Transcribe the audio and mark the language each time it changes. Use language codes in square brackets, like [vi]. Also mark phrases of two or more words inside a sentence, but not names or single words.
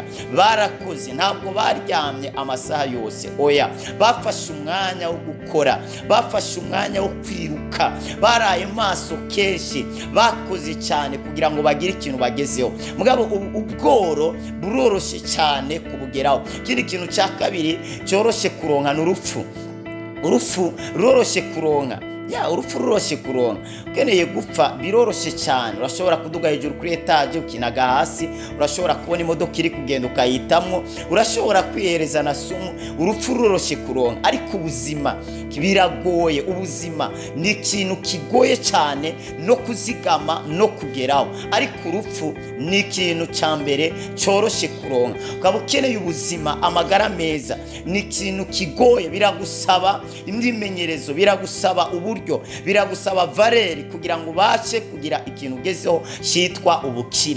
[rn] Barakoze, ntabwo baryamye amasaha yose, oya, bafashe umwanya wo gukora, bafashe umwanya wo kwiruka, baraye maso kenshi, bakoze cyane kugira ngo bagire ikintu bagezeho. Mugabo ubworo buroroshe cyane kubugeraho. Ikindi kintu cya kabiri cyoroshe kuronka ni urupfu. Urupfu ruroroshe kuronka. Urupfu ruroshe kuronka. Ukeneye gupfa biroroshe cyane. Urashobora kuduga hejuru kuri etage ukinaga hasi, urashobora kubona imodoka iri kugenda ukayitamwo, urashobora kwihereza na sumu. Urupfu ruroshe kuronka, ariko ubuzima biragoye. Ubuzima ni ikintu kigoye cyane no kuzigama no kugeraho, ariko urupfu ni ikintu cya mbere cyoroshe kuronka. Ukaba ukeneye ubuzima, amagara meza, ni ikintu kigoye. Biragusaba imyimenyerezo, biragusaba uburyo, biragusaba valeri kugira ngo ubashe kugira ikintu ugezeho cyitwa ubukire.